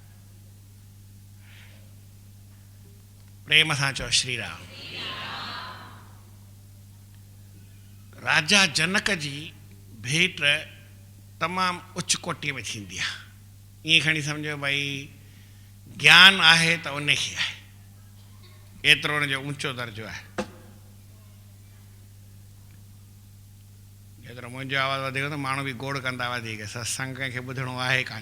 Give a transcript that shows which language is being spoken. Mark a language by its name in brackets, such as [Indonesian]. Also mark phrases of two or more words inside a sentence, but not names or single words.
[Sindhi] प्रेम सां चओ श्री राम। राजा जनक जी भेट तमामु उच्च कोटीअ में थींदी आहे। ईअं खणी सम्झो भई ज्ञान आहे त उनखे आहे, एतिरो उनजो ऊंचो दर्जो आहे। जेतिरो मुंहिंजो आवाज़ु वधीक त माण्हू बि गोड़ कंदा वधीक, सत्संग कंहिंखे ॿुधणो आहे कान।